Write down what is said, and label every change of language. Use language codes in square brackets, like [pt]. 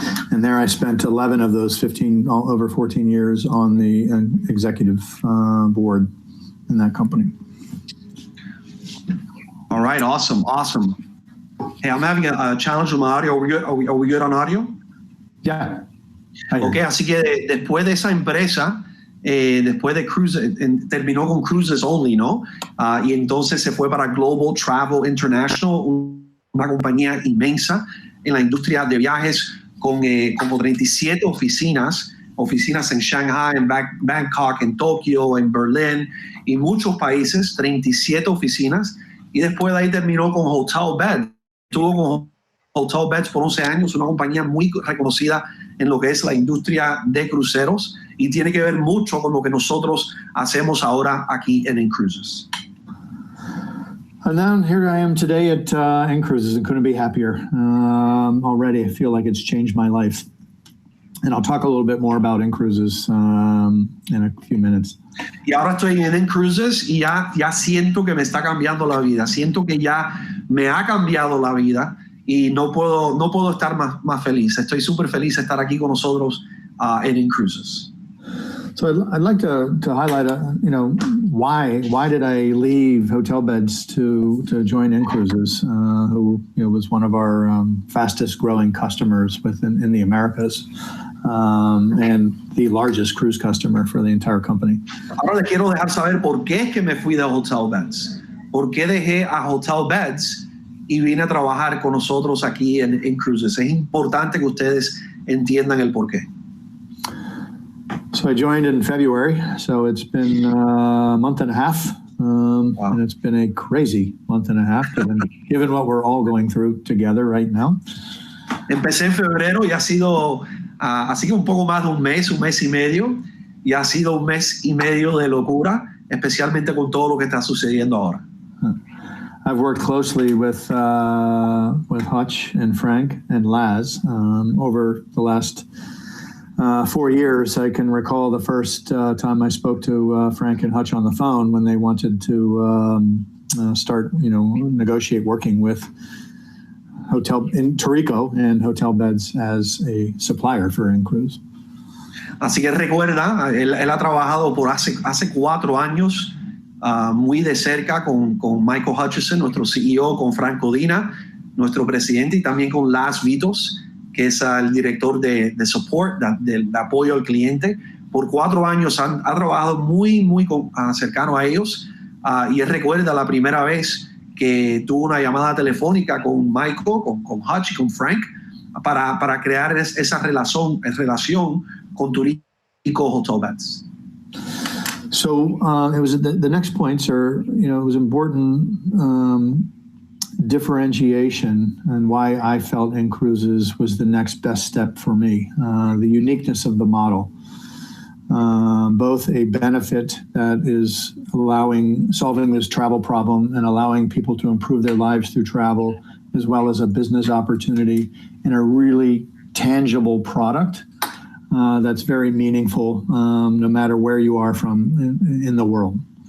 [en] And there I spent 11 of those over 14 years on the executive board in that company. All right, awesome. Hey, I'm having a challenge with my audio. Are we good on audio? Yeah. [es] Ok, así que después de esa empresa, después de Cruises, terminó con Cruises Only, ¿no? Y entonces se fue para Global Travel International, una compañía inmensa en la industria de viajes con como 37 oficinas en Shanghai, en Bangkok, en Tokio, en Berlín y muchos países, 37 oficinas. Y después de ahí terminó con Hotel Beds. Estuvo con Hotel Beds por 11 años, una compañía muy reconocida en lo que es la industria de cruceros y tiene que ver mucho con lo que nosotros hacemos ahora aquí en Cruises. [en] And then here I am today at Cruises and couldn't be happier. Already I feel like it's changed my life. And I'll talk a little bit more about Cruises in a few minutes. [es] Y ahora estoy en Cruises y ya siento que me está cambiando la vida. Siento que ya me ha cambiado la vida y no puedo estar más feliz. Estoy súper feliz de estar aquí con nosotros en Cruises. [en] So I'd like to highlight, why did I leave Hotel Beds to join Cruises, who was one of our fastest growing customers in the Americas, and the largest cruise customer for the entire company. [es] Ahora le quiero dejar saber por qué es que me fui de Hotel Beds. ¿Por qué dejé a Hotel Beds y vine a trabajar con nosotros aquí en Cruises? Es importante que ustedes entiendan el por qué. [en] So I joined in February, so it's been a month and a half, wow. And it's been a crazy month and a half, given what we're all going through together right now. [es] Empecé en febrero y ha sido así que un poco más de un mes y medio, y ha sido un mes y medio de locura, especialmente con todo lo que está sucediendo ahora. [en] I've worked closely with Hutch and Frank and Laz over the last 4 years. I can recall the first time I spoke to Frank and Hutch on the phone when they wanted to start, negotiate working with Hotel in Tarico and Hotel Beds as a supplier for Cruise. [es] Así que recuerda, él ha trabajado por hace 4 años muy de cerca con Michael Hutchison, nuestro CEO, con Frank Codina, nuestro presidente, y también con Laz Vitos, que es el director de support, de apoyo al cliente. Por 4 años ha trabajado muy cercano a ellos, y él recuerda la primera vez que tuvo una llamada telefónica con Michael, con Hutch y con Frank para crear esa relación con Tarico Hotel Beds. [en] So it was the next points are, it was important differentiation and why I felt Cruises was the next best step for me. The uniqueness of the model, both a benefit that is solving this travel problem and allowing people to improve their lives through travel, as well as a business opportunity and a really tangible product that's very meaningful, no matter where you are from in the world.